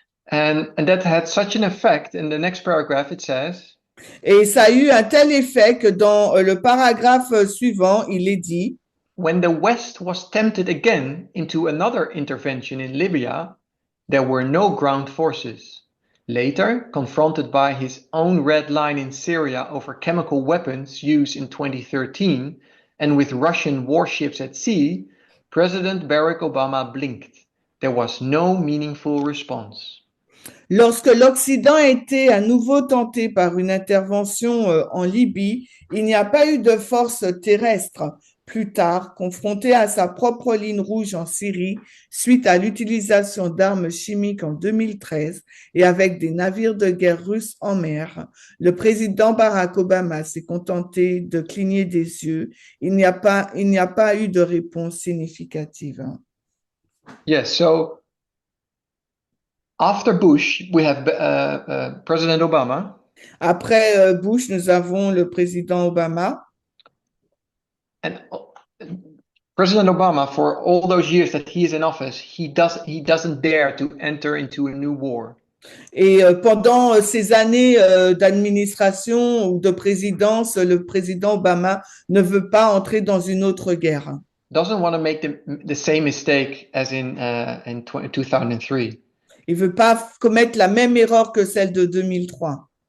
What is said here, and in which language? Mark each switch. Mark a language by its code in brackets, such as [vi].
[en] And that had such an effect. In the next paragraph, it says. [fr] Et ça a eu un tel effet que dans le paragraphe suivant, il est dit. [en] When the West was tempted again into another intervention in Libya, there were no ground forces. Later, confronted by his own red line in Syria over chemical weapons used in 2013 and with Russian warships at sea, President Barack Obama blinked. There was no meaningful response. [fr] Lorsque l'Occident a été à nouveau tenté par une intervention en Libye, il n'y a pas eu de force terrestre. Plus tard, confronté à sa propre ligne rouge en Syrie, suite à l'utilisation d'armes chimiques en 2013 et avec des navires de guerre russes en mer, le président Barack Obama s'est contenté de cligner des yeux. Il n'y a pas eu de réponse significative. [en] Yes, so after Bush, we have President Obama. [fr] Après Bush, nous avons le président Obama. [en] And President Obama, for all those years that he is in office, he doesn't dare to enter into a new war. [fr] Et pendant ces années d'administration ou de présidence, le président Obama ne veut pas entrer dans une autre guerre. [en] Doesn't want to make the same mistake as in 2003. [fr] Il veut pas commettre la même erreur que celle de 2003.